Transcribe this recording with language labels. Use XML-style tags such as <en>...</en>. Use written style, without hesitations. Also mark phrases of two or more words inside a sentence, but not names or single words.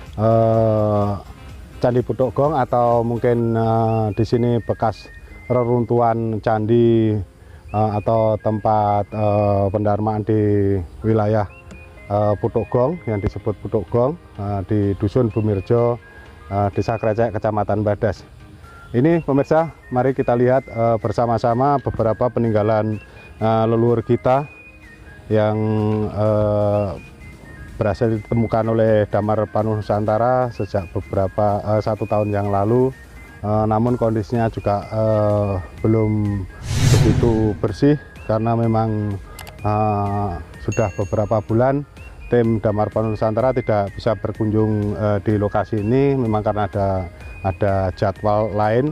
<id>Candi Putuk Gong, atau mungkin di sini bekas reruntuhan candi atau tempat pendarmaan di wilayah Putuk Gong yang disebut Putuk Gong di Dusun Bumirejo, Desa Krecek, Kecamatan Badas. Ini pemirsa, mari kita lihat bersama-sama beberapa peninggalan leluhur kita yang berhasil ditemukan oleh Damar Panuluh Nusantara sejak 1 tahun yang lalu, namun kondisinya juga belum begitu bersih karena memang sudah beberapa bulan tim Damar Panuluh Nusantara tidak bisa berkunjung di lokasi ini, memang karena ada jadwal lain.</id>